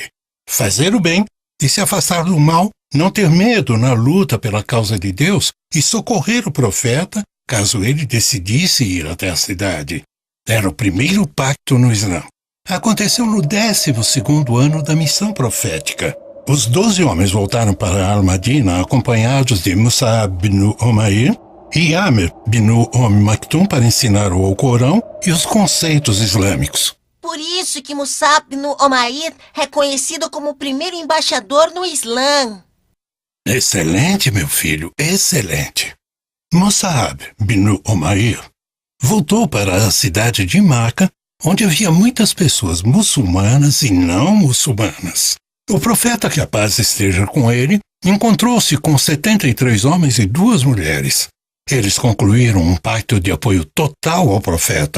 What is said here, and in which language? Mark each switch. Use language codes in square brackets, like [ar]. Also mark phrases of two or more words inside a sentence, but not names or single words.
[pt] Fazer o bem e se afastar do mal, não ter medo na luta pela causa de Deus e socorrer o profeta caso ele decidisse ir até a cidade. Era o primeiro pacto no Islã. Aconteceu no 12º ano da missão profética. Os 12 homens voltaram para Al-Madina acompanhados de Mus'ab bin Umair e Amr bin Maktum para ensinar o Alcorão e os conceitos islâmicos. Por isso que Mus'ab bin Umair é conhecido como o primeiro embaixador no Islã. Excelente, meu filho, excelente. Mus'ab bin Umair voltou para a cidade de Meca, onde havia muitas pessoas muçulmanas e não muçulmanas. O profeta, que a paz esteja com ele, encontrou-se com 73 homens e 2 mulheres. Eles concluíram um pacto de apoio total ao profeta.